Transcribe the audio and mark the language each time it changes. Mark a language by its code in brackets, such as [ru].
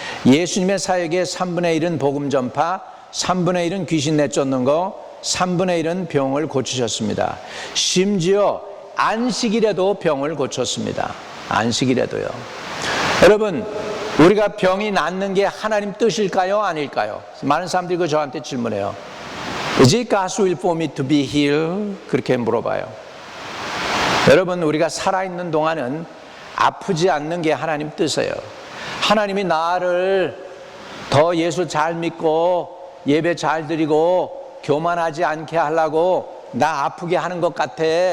[ko] 예수님의 사역의 3분의 1은 복음 전파, 3분의 1은 귀신 내쫓는 거, 3분의 1은 병을 고치셨습니다. 심지어 안식일에도 병을 고쳤습니다. 안식일에도요. 여러분, 우리가 병이 낫는 게 하나님 뜻일까요? 아닐까요? 많은 사람들이 저한테 질문해요. [en] Is it God's will for me to be healed? [ko] 그렇게 물어봐요. 여러분, 우리가 살아있는 동안은 아프지 않는 게 하나님 뜻이에요. 하나님이 나를 더 예수 잘 믿고 예배 잘 드리고 교만하지 않게 하려고 나 아프게 하는 것 같아.